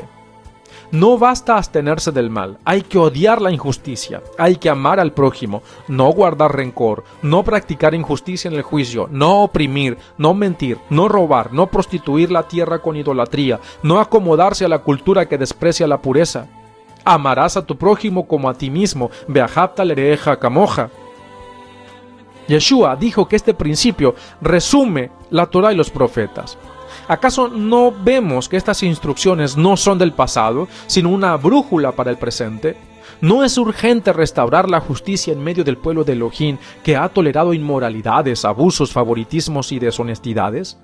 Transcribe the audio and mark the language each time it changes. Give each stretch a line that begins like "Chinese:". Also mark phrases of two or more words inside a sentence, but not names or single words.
Spanish: No basta abstenerse del mal, hay que odiar la injusticia, hay que amar al prójimo, no guardar rencor, no practicar injusticia en el juicio, no oprimir, no mentir, no robar, no prostituir la tierra con idolatría, no acomodarse a la cultura que desprecia la pureza. Amarás a tu prójimo como a ti mismo,
Hebrew: ואהבת לרעך כמוך.
Spanish: Yeshua dijo que este principio resume la Torá y los profetas. ¿Acaso no vemos que estas instrucciones no son del pasado, sino una brújula para el presente? ¿No es urgente restaurar la justicia en medio del pueblo de Elohim que ha tolerado inmoralidades, abusos, favoritismos y deshonestidades?